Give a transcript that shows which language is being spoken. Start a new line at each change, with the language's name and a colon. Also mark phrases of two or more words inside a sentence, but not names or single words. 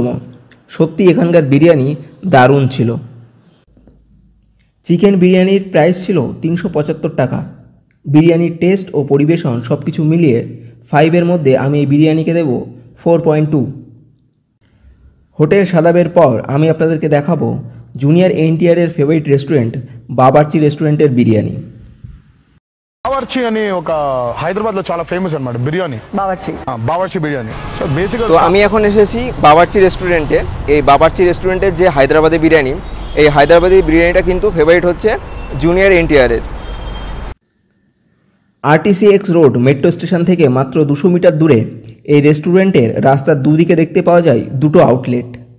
Bangla: সত্যি এখানকার বিরিয়ানি দারুণ ছিল। চিকেন বিরিয়ানির প্রাইস ছিল 375 টাকা। বিরিয়ানির টেস্ট ও পরিবেশন সব কিছু মিলিয়ে 5-এর মধ্যে আমি এই বিরিয়ানিকে দেব 4.2। হোটেল সাদাবের পর আমি আপনাদেরকে দেখাবো জুনিয়র ఎన్టీఆర్
English: favourite restaurant
Bangla: బావర్చి రెస్టారెంটের বিরিয়ানি।
Telugu: బావర్చి అని ఒక హైదరాబాద్లో చాలా ఫేమస్ అన్నమాట బిర్యానీ, బావర్చి బిర్యానీ।
English: so basically
Bangla: তো আমি এখন এসেছি বাবরচি রেস্টুরেন্টে। এই বাবরচি রেস্টুরেন্টের যে হায়দ্রাবাদি বিরিয়ানি, এই হায়দ্রাবাদি বিরিয়ানিটা কিন্তু ফেভারিট হচ্ছে জুনিয়র এনটিআরের। RTCX রোড মেট্রো স্টেশন থেকে মাত্র 200 মিটার দূরে এই রেস্টুরেন্টের রাস্তার দুদিকে দেখতে পাওয়া যায় দুটো আউটলেট।